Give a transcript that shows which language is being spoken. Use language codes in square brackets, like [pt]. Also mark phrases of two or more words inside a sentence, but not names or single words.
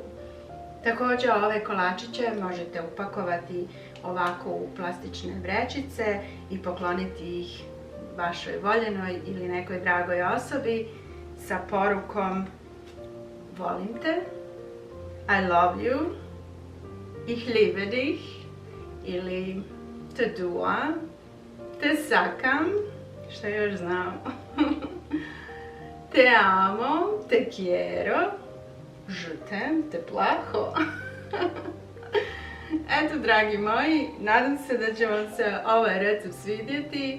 [bs] Također ove kolačiće možete upakovati ovako u plastične vrećice i pokloniti ih vašoj voljenoj ili nekoj dragoj osobi sa porukom volim te, [en] I love you, [de] ich liebe dich [bs] ili [sq] te dua, [mk] te sakam, [bs] što još znam, [es] te amo, te quiero, [fr] je t'aime, [bs] te plaho. Eto, dragi moji, nadam se da će vam se ovaj recept svidjeti.